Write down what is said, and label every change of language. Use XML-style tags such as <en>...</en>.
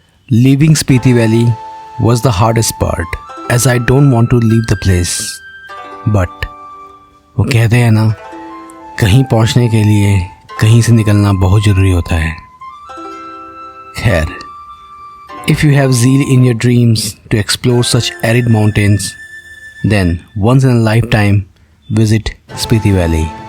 <en>Leaving Spiti Valley was the hardest part, as I don't want to leave the place.</en> <hi>But वो कहते हैं ना, कहीं पहुंचने के लिए कहीं से निकलना बहुत ज़रूरी होता है.</hi> <en>खैर, if you have zeal in your dreams to explore such arid mountains, then once in a lifetime visit Spiti Valley.</en>